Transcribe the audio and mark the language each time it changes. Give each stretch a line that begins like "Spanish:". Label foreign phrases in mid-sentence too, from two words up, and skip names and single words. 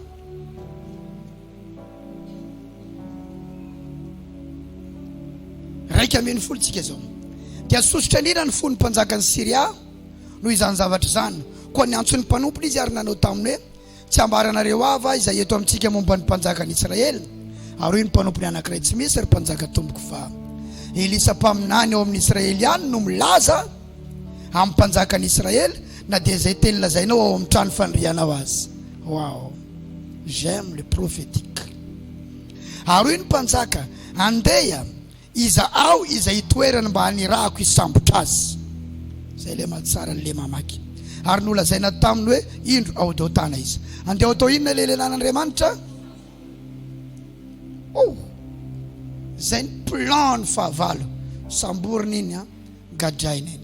Malagasy: raika ambin'ny folo tsika zao dia sosotra indrindra ny fony mpanjakany Siria noho izany zavatra izany koa ny antsony mpanompo izy ary nanao taminy hoe tsy ambaranareo ava izay eto amintsika momba ny mpanjaka ny Israely ary ny mpanompony anankiray tsy misy ry mpanjaka tomboko fa Elisa mpaminany ao amin'ny Israely ihany no milaza amin'ny mpanjaka ny Israely na dia izay teny lazainao ao amin'ny trano fandrianao azy.
French: Wow, j'aime le prophétique.
Malagasy: Ary ny mpanjaka andeha iza ao izay itoerana mba hanirahako isambotra azy. Zay le matsara le mamaky. Ary nolazaina taminy hoe indro ao dao tana izy. Andeha atao inona le lelan'Andriamanitra? Oh, zay ny plan ny fahavalo samborina iny a gadraina iny.